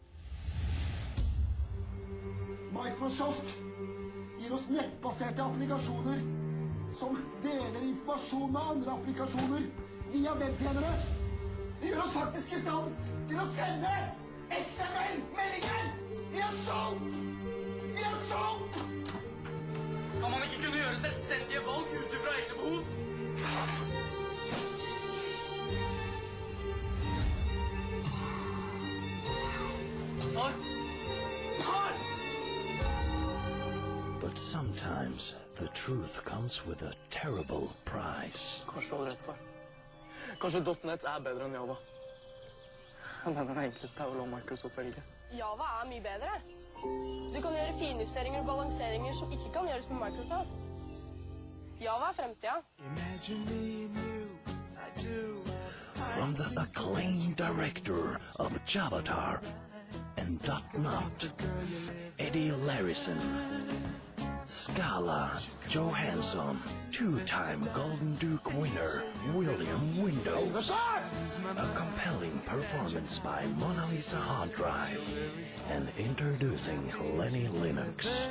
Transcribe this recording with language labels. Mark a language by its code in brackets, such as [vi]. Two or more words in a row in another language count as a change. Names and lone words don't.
[no] Microsoft gir oss nettbaserte applikasjoner som deler informasjon med andre applikasjoner via webtjenere. De gjør oss faktisk i stand til å sende XML-meldinger! Vi er solgt! Vi er solgt! Skal man ikke kunne gjøre selvstendige valg ut fra egne behov? Far! Far! [en] But sometimes the truth comes with a terrible price. [no] Kanskje du hadde rett, far. Kanskje .NET er bedre enn Java. Jeg mener det enkleste er å la Microsoft velge. Java er mye bedre. Du kan gjøre finjusteringer og balanseringer som ikke kan gjøres med Microsoft. Java er fremtida. [en] From the acclaimed director of Javatar and .NET, Eddie Larison, Scala Johansson, two-time Golden Duke winner William Windows, a compelling performance by Mona Lisa Hard Drive, and introducing Lenny Linux.